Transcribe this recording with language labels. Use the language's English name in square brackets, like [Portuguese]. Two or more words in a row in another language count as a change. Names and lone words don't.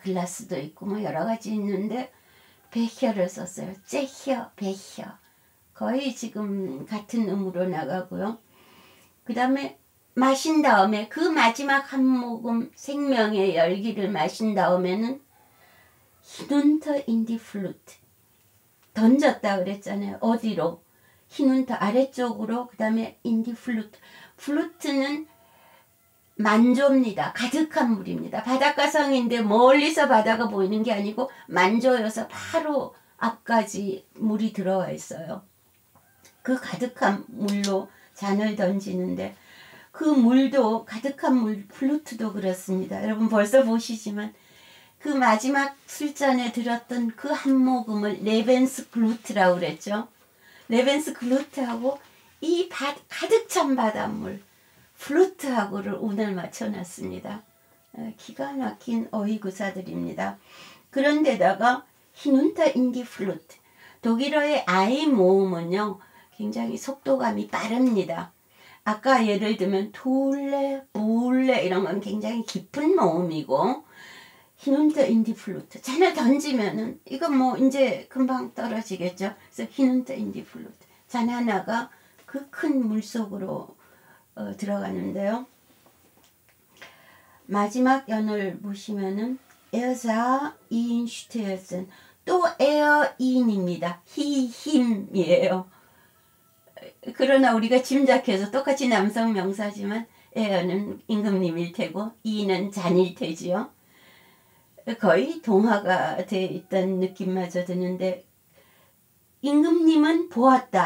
[Korean] 글라스도 있고 뭐 여러 가지 있는데 베혀를 썼어요. 제혀, 베혀. 거의 지금 같은 음으로 나가고요. 그 다음에 마신 다음에 그 마지막 한 모금 생명의 열기를 마신 다음에는 [German] hinunter in die Flut [Korean] 던졌다 그랬잖아요. 어디로? hinunter 아래쪽으로 그 다음에 [German] in die Flut [Korean] 플루트는 만조입니다. 가득한 물입니다. 바닷가성인데 멀리서 바다가 보이는 게 아니고 만조여서 바로 앞까지 물이 들어와 있어요. 그 가득한 물로 잔을 던지는데 그 물도 가득한 물 플루트도 그렇습니다. 여러분 벌써 보시지만 그 마지막 술잔에 들었던 그 한 모금을 레벤스 글루트라고 그랬죠. 레벤스 글루트하고 이 가득 찬 바닷물 플루트하고를 운을 맞춰놨습니다. 기가 막힌 어휘구사들입니다. 그런데다가 [German] hinunter in die Flut [Korean] 독일어의 I 모음은요 굉장히 속도감이 빠릅니다. 아까 예를 들면 둘레, 불레 이런 건 굉장히 깊은 모음이고 [German] hinunter in die Flut [Korean] 잔을 던지면은 이건 뭐 이제 금방 떨어지겠죠. 그래서 [German] hinunter in die Flut [Korean] 잔 하나가 그 큰 물속으로 들어가는데요. 마지막 연을 보시면은 [German] er sah ihn stürzen [Korean] 또 [German] er in [Korean] 입니다. he, him이에요. 그러나 우리가 짐작해서 똑같이 남성 명사지만 에어는 임금님일 테고 이는 잔일 테지요. 거의 동화가 돼 있다는 느낌마저 드는데 임금님은 보았다.